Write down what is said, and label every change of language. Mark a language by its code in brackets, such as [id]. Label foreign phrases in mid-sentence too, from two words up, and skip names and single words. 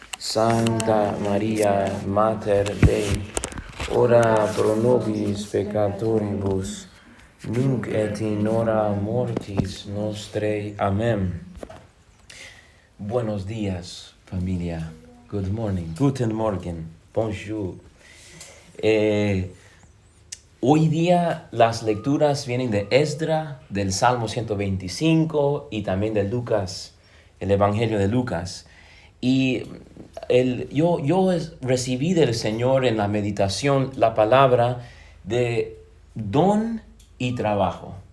[la] Santa Maria, Mater Dei, ora pro nobis peccatoribus, nunc et in hora mortis nostrae. [es] Amén. Buenos días, familia. [en] Good morning. [de] Guten Morgen. [en] Bonjour. [es] Hoy día las lecturas vienen de Esdra, del Salmo 125 y también de Lucas, el Evangelio de Lucas. Y yo recibí del Señor en la meditación la palabra de don y trabajo.